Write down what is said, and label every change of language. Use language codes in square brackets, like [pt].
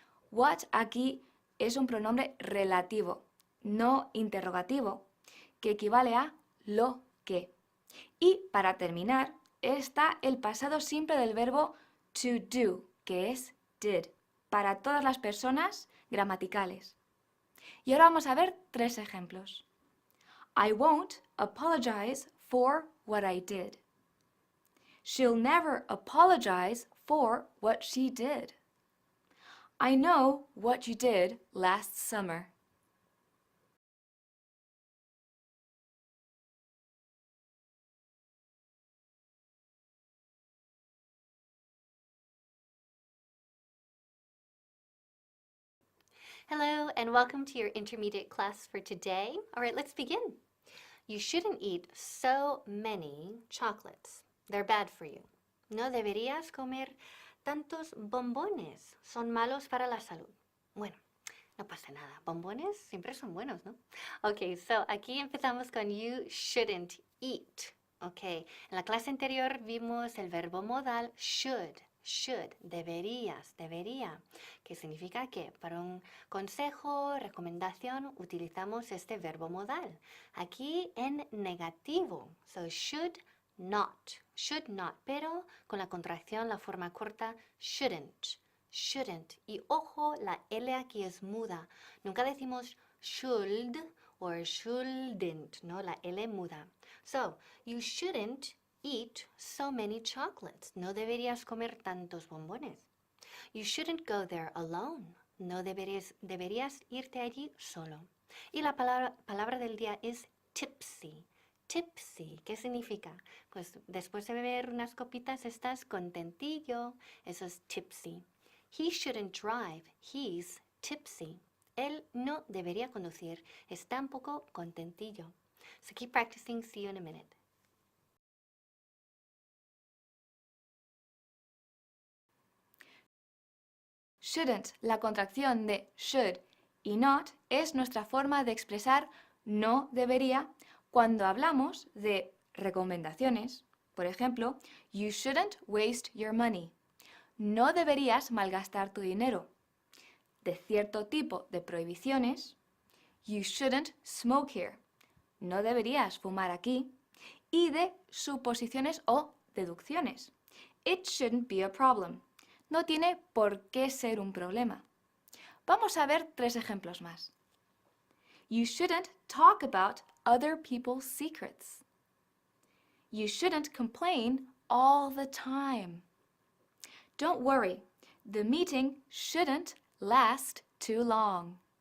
[es] What aquí es un pronombre relativo, no interrogativo, que equivale a lo que. Y para terminar, está el pasado simple del verbo to do, que es did, para todas las personas gramaticales. Y ahora vamos a ver 3 ejemplos. [en] I won't apologize for what I did. She'll never apologize for what she did. I know what you did last summer. Hello, and welcome to your intermediate class for today. All right, let's begin. You shouldn't eat so many chocolates. They're bad for you. [es] No deberías comer tantos bombones. Son malos para la salud. Bueno, no pasa nada. Bombones siempre son buenos, ¿no? Ok, so aquí empezamos con [en] you shouldn't eat. [es] Ok, en la clase anterior vimos el verbo modal should. Should, deberías, debería, que significa que para un consejo, recomendación, utilizamos este verbo modal. Aquí en negativo, so [en] should not, [es] pero con la contracción, la forma corta, shouldn't, shouldn't. Y ojo, la L aquí es muda. Nunca decimos [en] should or shouldn't, [es] ¿no? La L muda. [en] So, you shouldn't eat so many chocolates. [es] No deberías comer tantos bombones. [en] You shouldn't go there alone. [es] No deberías irte allí solo. Y la palabra del día es tipsy. Tipsy, ¿qué significa? Pues después de beber unas copitas estás contentillo. Eso es [en] tipsy. He shouldn't drive. He's tipsy. [es] Él no debería conducir. Está un poco contentillo. [en] So keep practicing. See you in a minute. [es] Shouldn't, la contracción de should y not, es nuestra forma de expresar no debería cuando hablamos de recomendaciones. Por ejemplo, [en] you shouldn't waste your money. [es] No deberías malgastar tu dinero. De cierto tipo de prohibiciones, [en] you shouldn't smoke here. [es] No deberías fumar aquí. Y de suposiciones o deducciones. [en] It shouldn't be a problem. [es] No tiene por qué ser un problema. Vamos a ver 3 ejemplos más. [en] You shouldn't talk about other people's secrets. You shouldn't complain all the time. Don't worry, the meeting shouldn't last too long.